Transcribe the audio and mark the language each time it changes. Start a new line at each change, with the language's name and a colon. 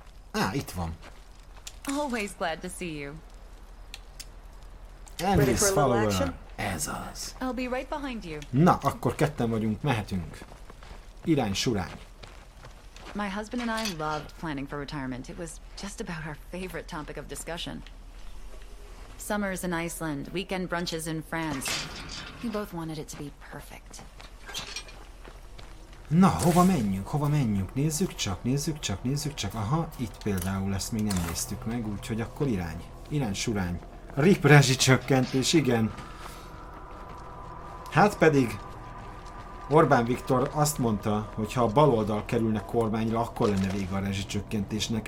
Hungarian: Á, itt van.
English: Always glad to see you. Andy's follower.
Hungarian: Ez az.
English: I'll be right behind you.
Hungarian: Na, akkor ketten vagyunk, mehetünk. Irány surány.
English: My husband and I loved planning for retirement. It was just about our favorite topic of discussion. Summers in Iceland, weekend brunches in France. We both wanted it to be perfect.
Hungarian: Na, hova menjünk? Hova menjünk? Nézzük csak, nézzük csak, nézzük csak. Aha, itt például ezt még nem néztük meg, úgyhogy akkor irány. Irány surány. Rip rezsicsökkentés, igen. Hát pedig Orbán Viktor azt mondta, hogy ha a baloldal kerülne kormányra, akkor lenne vége a rezsicsökkentésnek.